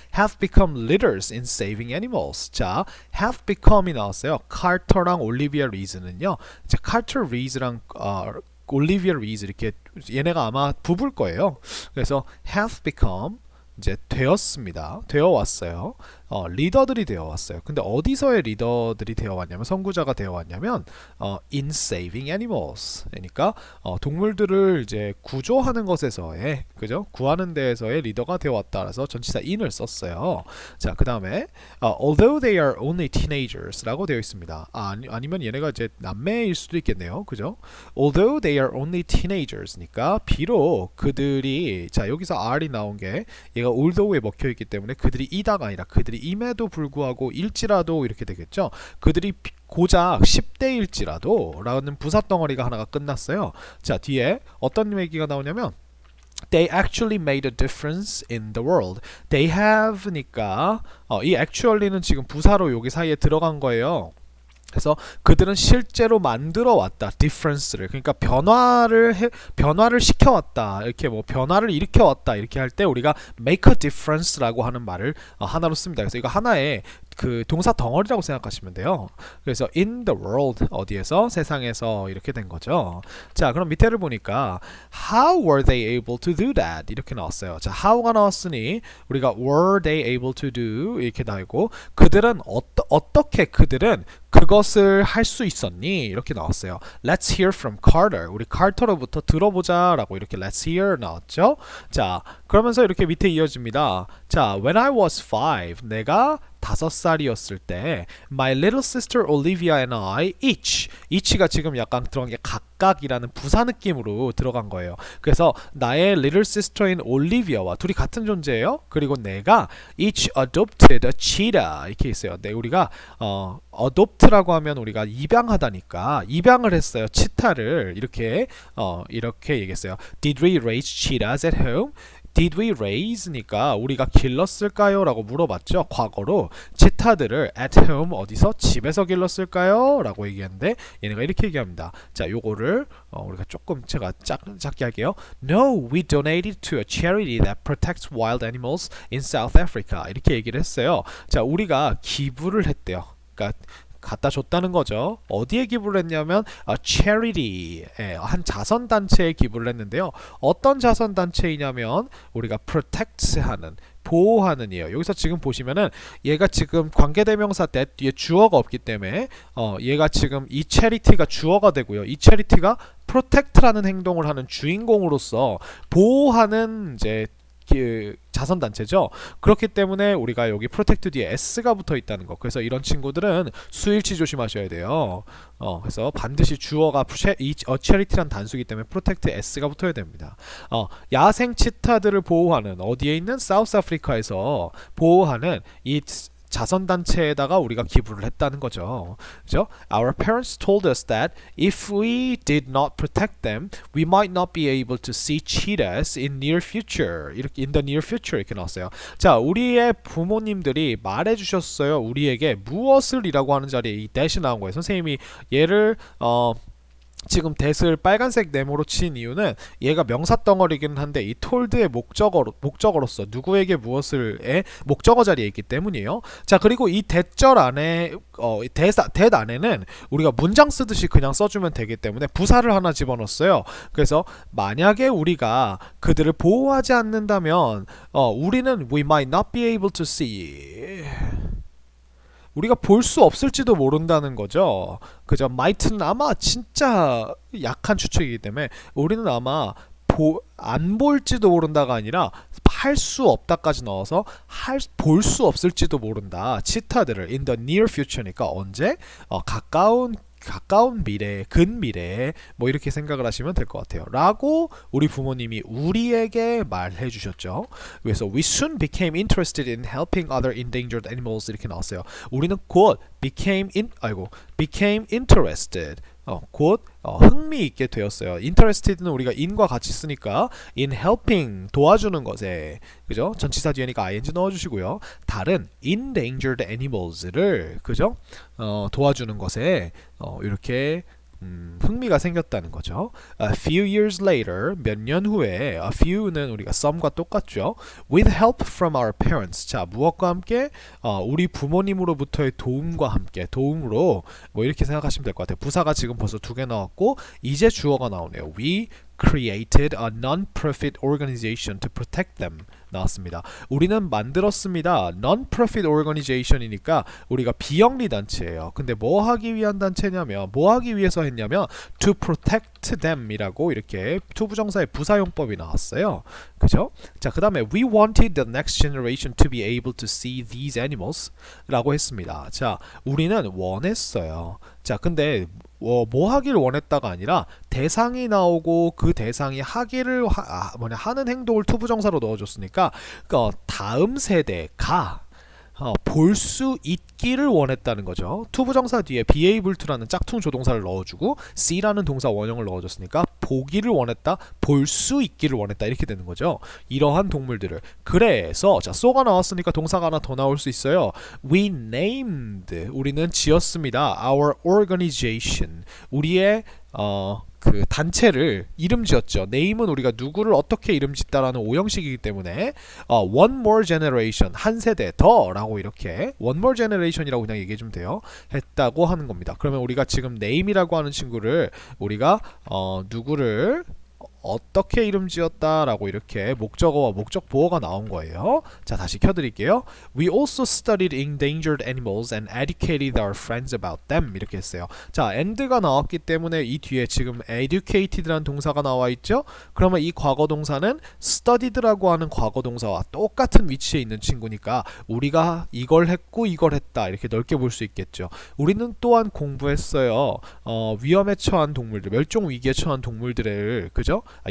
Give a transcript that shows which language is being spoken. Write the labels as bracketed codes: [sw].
[en] Have become leaders in saving animals. [ko] 자, [en] have become [ko] 이 나왔어요. 카터랑 올리비아 리즈는요. 자, 카터 리즈랑 올리비아 리즈 이렇게 얘네가 아마 부부일 거예요. 그래서 have become 이제 되어 왔어요. 리더들이 되어 왔어요. 근데 어디서의 리더들이 되어 왔냐면 선구자가 되어 왔냐면 [en] in saving animals. [ko] 그러니까 동물들을 이제 구조하는 것에서의 그죠? 구하는 데에서의 리더가 되어 왔다라서 전치사 in을 썼어요. 자, 그다음에 [en] although they are only teenagers [ko] 라고 되어 있습니다. 아니면 얘네가 이제 남매일 수도 있겠네요. 그죠? [en] although they are only teenagers [ko] 니까 비록 그들이 자, 여기서 are이 나온 게 얘가 although에 먹혀 있기 때문에 그들이 이다가 아니라 그들이 임에도 불구하고 일지라도 이렇게 되겠죠. 그들이 고작 10대일지라도 라는 부사덩어리가 하나가 끝났어요. 자, 뒤에 어떤 얘기가 나오냐면 [en] They actually made a difference in the world. They have [ko] 니까 이 actually는 지금 부사로 여기 사이에 들어간 거예요. 그래서 그들은 실제로 만들어 왔다. difference를. 그러니까 변화를 시켜 왔다. 이렇게 뭐 변화를 일으켜 왔다. 이렇게 할 때 우리가 [en] make a difference [ko] 라고 하는 말을 하나로 씁니다. 그래서 이거 하나의 그 동사 덩어리라고 생각하시면 돼요. 그래서 [en] in the world [ko] 어디에서 세상에서 이렇게 된 거죠. 자, 그럼 밑에를 보니까 [en] how were they able to do that [ko] 이렇게 나왔어요. 자, how가 나왔으니 우리가 [en] were they able to do [ko] 이렇게 나오고 그들은 어떻게 그들은 그것을 할 수 있었니 이렇게 나왔어요. [en] Let's hear from Carter. [ko] 우리 카터로부터 들어보자라고 이렇게 [en] Let's hear [ko] 나왔죠. 자, 그러면서 이렇게 밑에 이어집니다. 자, [en] when I was 5 [ko] 내가 5살이었을 때 [en] My little sister Olivia and I [ko] each가 지금 약간 들어간 게 각각이라는 부사 느낌으로 들어간 거예요. 그래서 나의 little sister인 올리비아와 둘이 같은 존재예요. 그리고 내가 [en] each adopted a cheetah [ko] 이렇게 있어요. 네, 우리가 adopt라고 하면 우리가 입양하다니까 입양을 했어요. 치타를 이렇게 얘기했어요. [en] Did we raise cheetahs at home? Did we raise [ko] 니까 우리가 길렀을까요? 라고 물어봤죠. 과거로 치타들을 [en] at home [ko] 어디서? 집에서 길렀을까요? 라고 얘기했는데 얘네가 이렇게 얘기합니다. 자, 요거를 우리가 조금 제가 작게 할게요. [en] No, we donated to a charity that protects wild animals in South Africa. [ko] 이렇게 얘기를 했어요. 자, 우리가 기부를 했대요. 그러니까 갖다 줬다는 거죠. 어디에 기부를 했냐면 charity, 한 자선단체에 기부를 했는데요. 어떤 자선단체이냐면 우리가 protect하는 보호하는 이에요. 여기서 지금 보시면은 얘가 지금 관계대명사 that 뒤에 주어가 없기 때문에 얘가 지금 이 charity가 주어가 되고요. 이 charity가 protect라는 행동을 하는 주인공으로서 보호하는 이제 그 자선단체죠. 그렇기 때문에 우리가 여기 프로텍트 뒤에 s가 붙어 있다는 거. 그래서 이런 친구들은 수일치 조심하셔야 돼요. 그래서 반드시 주어가 charity란 단수이기 때문에 프로텍트 s가 붙어야 됩니다. 야생 치타들을 보호하는 어디에 있는 사우스 아프리카에서 보호하는 이 자선단체에다가 우리가 기부를 했다는 거죠. 그죠? [en] Our parents told us that if we did not protect them, we might not be able to see cheetahs in near future. [ko] 이렇게 [en] in the near future [ko] 이렇게 나왔어요. 자, 우리의 부모님들이 말해주셨어요. 우리에게 무엇을이라고 하는 자리에 이 that이 나온 거예요. 선생님이 얘를 지금 that을 빨간색 네모로 친 이유는 얘가 명사덩어리기는 한데 이 told의 목적어로서 누구에게 무엇을의 목적어 자리에 있기 때문이에요. 자, 그리고 이 that절 안에 that 안에는 우리가 문장 쓰듯이 그냥 써주면 되기 때문에 부사를 하나 집어넣었어요. 그래서 만약에 우리가 그들을 보호하지 않는다면 우리는 [en] we might not be able to see [ko] 우리가 볼 수 없을지도 모른다는 거죠. 그죠? might는 아마 진짜 약한 추측이기 때문에 우리는 아마 안 볼지도 모른다가 아니라 할 수 없다까지 넣어서 볼 수 없을지도 모른다. 치타들을 [en] in the near future [ko] 니까 언제? 가까운 미래, 근미래 뭐 이렇게 생각을 하시면 될 것 같아요. 라고 우리 부모님이 우리에게 말해 주셨죠. 그래서 [en] we soon became interested in helping other endangered animals [ko] 이렇게 나왔어요. 우리는 곧 [en] became interested [ko] 곧 흥미 있게 되었어요. interested는 우리가 in과 같이 쓰니까 [en] in helping [ko] 도와주는 것에 그죠? 전치사 뒤에니까 ing 넣어주시고요. 다른 [en] endangered animals [ko] 를 그죠? 도와주는 것에 이렇게 흥미가 생겼다는 거죠. [en] A few years later, [ko] 몇 년 후에 a few는 우리가 some과 똑같죠. [en] With help from our parents. [ko] 자, 무엇과 함께? 우리 부모님으로부터의 도움과 함께 도움으로 뭐 이렇게 생각하시면 될 것 같아요. 부사가 지금 벌써 2개 나왔고 이제 주어가 나오네요. [en] We created a non-profit organization to protect them [ko] 나왔습니다. 우리는 만들었습니다. non-profit organization이니까 우리가 비영리 단체예요. 근데 뭐 하기 위한 단체냐면 뭐 하기 위해서 했냐면 [en] to protect them [ko] 이라고 이렇게 투부정사의 부사용법이 나왔어요. 그죠? 자, 그 다음에 [en] we wanted the next generation to be able to see these animals [ko] 라고 했습니다. 자, 우리는 원했어요. 자, 근데 뭐 하기를 원했다가 아니라 대상이 나오고 그 대상이 하는 행동을 투부정사로 넣어줬으니까 다음 세대가 볼 수 있기를 원했다는 거죠. 투부정사 뒤에 be able to라는 짝퉁 조동사를 넣어주고 see라는 동사 원형을 넣어줬으니까 보기를 원했다, 볼 수 있기를 원했다 이렇게 되는 거죠. 이러한 동물들을 그래서 자 so가 나왔으니까 동사가 하나 더 나올 수 있어요. [en] We named [ko] 우리는 지었습니다. [en] Our organization [ko] 우리의 그 단체를 이름 지었죠. name은 우리가 누구를 어떻게 이름 짓다라는 오형식이기 때문에 [en] one more generation [ko] 한 세대 더 라고 이렇게 one more generation이라고 그냥 얘기해 주면 돼요. 했다고 하는 겁니다. 그러면 우리가 지금 name이라고 하는 친구를 우리가 누구를 어떻게 이름 지었다라고 이렇게 목적어와 목적 보어가 나온 거예요. 자, 다시 켜드릴게요. [en] We also studied endangered animals and educated our friends about them [ko] 이렇게 했어요. 자, and가 나왔기 때문에 이 뒤에 지금 educated라는 동사가 나와 있죠. 그러면 이 과거 동사는 studied라고 하는 과거 동사와 똑같은 위치에 있는 친구니까 우리가 이걸 했고 이걸 했다 이렇게 넓게 볼 수 있겠죠. 우리는 또한 공부했어요. 위험에 처한 동물들, 멸종 위기에 처한 동물들을 그죠?